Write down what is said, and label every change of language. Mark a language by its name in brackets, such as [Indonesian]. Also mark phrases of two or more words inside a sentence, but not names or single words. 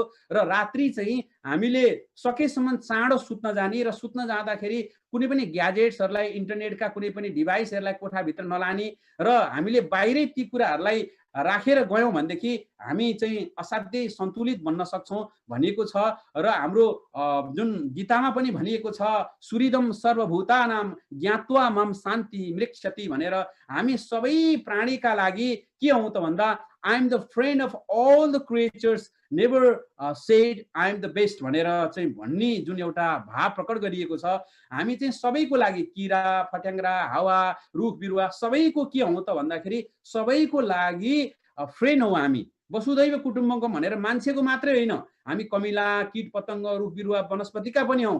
[Nepali] र रात्रि चाहिँ हामीले सकेसम्म चाँडो सुत्न जाने, र सुत्न जाँदाखेरि कुनै पनि ग्याजेट्सहरूलाई, इन्टरनेटका कुनै पनि डिभाइसहरूलाई कोठाभित्र नलाने, र हामीले बाहिरै ती कुराहरूलाई राखेर गयौँ भनेदेखि हामी चाहिँ असाध्यै सन्तुलित बन्न सक्छौँ भनिएको छ। र हाम्रो जुन गीतामा पनि भनिएको छ, [Sanskrit] सुहृदम सर्वभूतानां ज्ञात्वा मम शान्ति मृक्षति [Nepali] भनेर, हामी सबै प्राणीका लागि के हौँ त भन्दा [English] I am the friend of all the creatures, never said I am the best [Nepali] भनेर चाहिँ भन्ने जुन एउटा भाव प्रकट गरिएको छ। हामी चाहिँ सबैको लागि, किरा फट्याङ्ग्रा, हावा, रुख बिरुवा सबैको के हौँ त भन्दाखेरि सबैको लागि फ्रेन्ड हौँ हामी। [Sanskrit] वसुधैव कुटुम्बकम [Nepali] भनेर मान्छेको मात्रै होइन, हामी कमिला, कीट पतङ्ग, रुख बिरुवा, वनस्पतिका पनि हौँ।